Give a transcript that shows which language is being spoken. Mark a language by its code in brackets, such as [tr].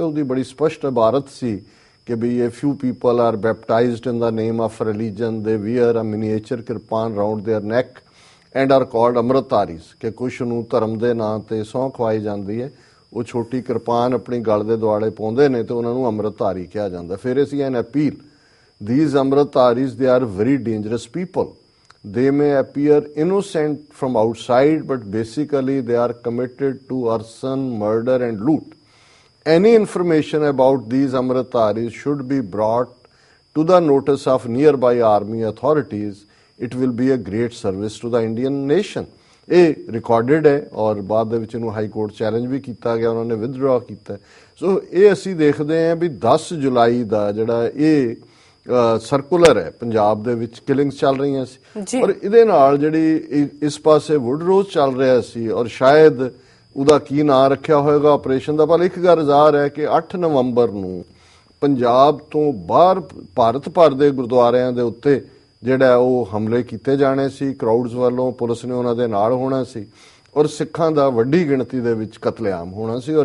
[pa] ਉਹਦੀ ਬੜੀ ਸਪਸ਼ਟ ਇਬਾਰਤ ਸੀ ਕਿ ਵੀ ਇਹ [en] few people are baptized in the name of religion, they wear a miniature kirpan round their neck and are called [pa] ਅੰਮ੍ਰਿਤਧਾਰੀਜ਼, ਕਿ ਕੁਛ ਨੂੰ ਧਰਮ ਦੇ ਨਾਂ ਤੇ ਸਹੁੰ ਖਵਾਈ ਜਾਂਦੀ ਹੈ, ਉਹ ਛੋਟੀ ਕਿਰਪਾਨ ਆਪਣੀ ਗਲ ਦੇ ਦੁਆਲੇ ਪਾਉਂਦੇ ਨੇ ਤੇ ਉਹਨਾਂ ਨੂੰ ਅੰਮ੍ਰਿਤਧਾਰੀ ਕਿਹਾ ਜਾਂਦਾ। ਫਿਰ ਅਸੀਂ [en] An appeal, these Amritdharis they are very dangerous people. They may appear innocent from outside, but basically they are committed to arson, murder and loot. Any information about these Amritdharis should be brought to the notice of nearby army authorities. It will be a great service to the Indian nation. [pa] ਇਹ recorded ਹੈ ਔਰ ਬਾਅਦ ਦੇ ਵਿੱਚ ਇਹਨੂੰ high court challenge ਵੀ ਕੀਤਾ ਗਿਆ, ਉਹਨਾਂ ਨੇ ਵਿਦਡਰਾ ਕੀਤਾ। ਸੋ ਇਹ ਅਸੀਂ ਦੇਖਦੇ ਹਾਂ ਵੀ 10 ਜੁਲਾਈ ਦਾ ਜਿਹੜਾ ਇਹ ਸਰਕੂਲਰ ਹੈ, ਪੰਜਾਬ ਦੇ ਵਿੱਚ ਕਿਲਿੰਗਸ ਚੱਲ ਰਹੀਆਂ ਸੀ, ਔਰ ਇਹਦੇ ਨਾਲ ਜਿਹੜੀ ਇਸ ਪਾਸੇ ਵੁੱਡ ਰੋਜ਼ ਚੱਲ ਰਿਹਾ ਸੀ, ਔਰ ਸ਼ਾਇਦ ਉਹਦਾ ਕੀ ਨਾਂ ਰੱਖਿਆ ਹੋਏਗਾ ਆਪਰੇਸ਼ਨ ਦਾ। ਪਰ ਇੱਕ ਗੱਲ ਜ਼ਾਹਰ ਹੈ ਕਿ 8 ਨਵੰਬਰ ਨੂੰ ਪੰਜਾਬ ਤੋਂ ਬਾਹਰ ਭਾਰਤ ਭਰ ਦੇ ਗੁਰਦੁਆਰਿਆਂ ਦੇ ਉੱਤੇ ਜਿਹੜਾ ਉਹ ਹਮਲੇ ਕੀਤੇ ਜਾਣੇ ਸੀ ਕਰਾਊਡਸ ਵੱਲੋਂ, ਪੁਲਿਸ ਨੇ ਉਹਨਾਂ ਦੇ ਨਾਲ ਹੋਣਾ ਸੀ, ਔਰ ਸਿੱਖਾਂ ਦਾ ਵੱਡੀ ਗਿਣਤੀ ਦੇ ਵਿੱਚ ਕਤਲੇਆਮ ਹੋਣਾ ਸੀ।